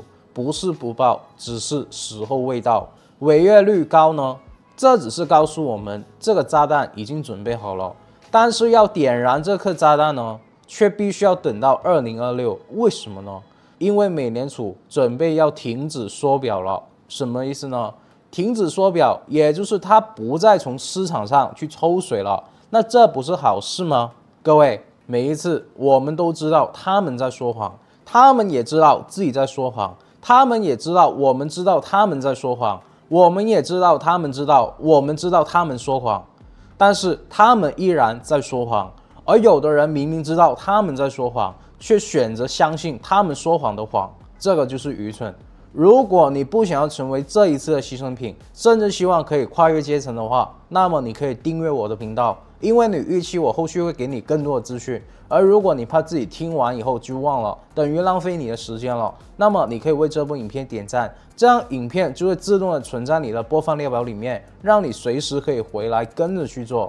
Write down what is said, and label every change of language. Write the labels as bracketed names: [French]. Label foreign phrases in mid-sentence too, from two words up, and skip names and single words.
[Chinese] 不是不報，只是時候未到。違約率高呢，這只是告訴我們這個炸彈已經準備好了。但是要點燃這顆炸彈呢，卻必須要等到2026。為什麼呢？因為美聯儲準備要停止縮表了。什麼意思呢？停止縮表，也就是它不再從市場上去抽水了。那這不是好事嗎？各位，每一次我們都知道他們在說謊，他們也知道自己在說謊，他們也知道我們知道他們在說謊，我們也知道他們知道我們知道他們說謊。但是他們依然在說謊，而有的人明明知道他們在說謊，卻選擇相信他們說謊的謊，這個就是愚蠢。如果你不想要成為這一次的犧牲品，甚至希望可以跨越階層的話，那麼你可以訂閱我的頻道，因為你預期我後續會給你更多的資訊。而如果你怕自己聽完以後就忘了，等於浪費你的時間了，那麼你可以為這部影片點讚，這樣影片就會自動的存在你的播放列表裡面，讓你隨時可以回來跟着去做。